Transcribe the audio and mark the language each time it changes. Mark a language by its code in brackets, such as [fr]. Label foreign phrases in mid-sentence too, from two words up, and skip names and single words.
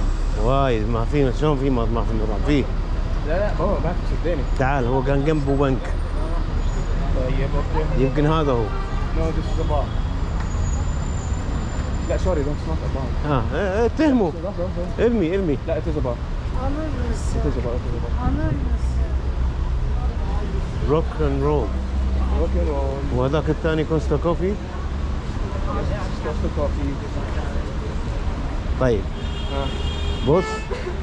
[ar] وايد ما في شلون في مطعم في. لا هو ما في صدقني. تعال هو كان جنبه بنك. طيب اوكي. يمكن هذا هو. [en] No this is a bar. لا sorry that's not a bar. [ar] اتهمه. ارمي. [en] لا it is a bar. [tr] Alır mısın? [en] it is a bar. [tr] Alır mısın? [en] rock and roll. [ar] اوكي وهذاك الثاني كوستا كوفي. كوستا كوفي. طيب بص